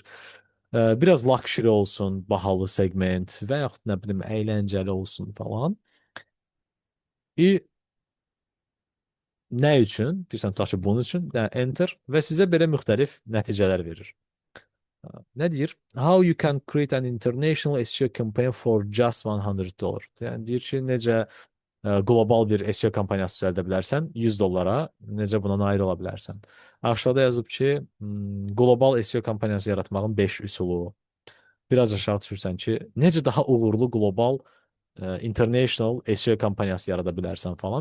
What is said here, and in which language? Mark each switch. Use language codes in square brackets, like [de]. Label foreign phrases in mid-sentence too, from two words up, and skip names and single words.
[az] Biraz luxury olsun, bahalı segment və yaxud nə bilim əyləncəli olsun falan. Nə üçün? Deyirsən, tutaq ki, bunun üçün enter və sizə belə müxtəlif nəticələr verir. Nə deyir? [en] How you can create an international SEO campaign for just $100. [az] Yəni deyir ki, necə Qlobal bir SEO kampaniyası düzəldə bilərsən 100 dollara. Necə buna nail ola bilərsən? Aşağıda yazıb ki, qlobal SEO kampaniyası yaratmağın 5 üsulu. Biraz aşağı düşürsən ki, necə daha uğurlu qlobal international SEO kampaniyası yarada bilərsən falan.